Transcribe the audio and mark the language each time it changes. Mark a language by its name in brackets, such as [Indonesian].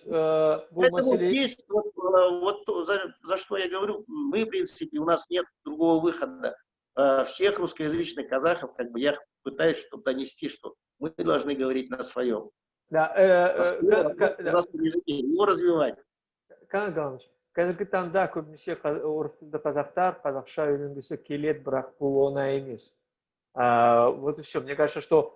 [Russian] Это вот есть, вот за что я говорю, мы, в принципе, у нас нет другого выхода. Всех русскоязычных казахов, как бы, я пытаюсь чтобы донести, что мы должны говорить на своем. Да, казахском языке, его развивать. [Kazakh] Канат Канович, қазіргі таңда көбінесе орыс тілді қазақтар қазақша үйренгісі келеді, бірақ бұл оңай емес. [Russian] Вот и все. Мне кажется, что